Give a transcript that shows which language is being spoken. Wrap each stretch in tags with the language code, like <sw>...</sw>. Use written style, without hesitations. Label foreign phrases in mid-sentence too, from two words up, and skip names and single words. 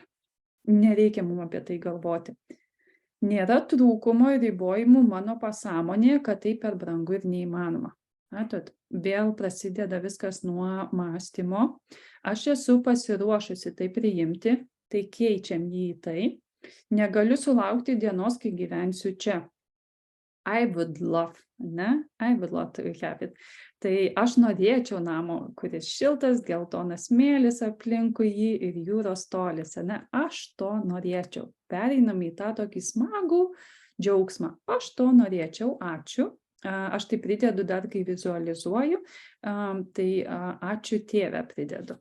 <lt>Nereikia mums apie tai galvoti. Nėra trūkumo ir ribojimų mano pasąmonėje, kad tai per brangu ir neįmanoma. Matot, vėl prasideda viskas nuo mąstymo. Aš esu pasiruošusi tai priimti, tai keičiam jį į tai. Negaliu sulaukti dienos, kai gyvensiu čia.</lt> <en>I would love to have it.</en> <lt>Tai aš norėčiau namo, kuris šiltas, geltonas smėlis aplinkui jį ir jūros tolis. Aš to norėčiau. Pereinam į tą tokį smagų džiaugsmą. Aš to norėčiau, ačiū. Aš tai pridedu dar, kai vizualizuoju, tai ačiū tėve pridedu.</lt>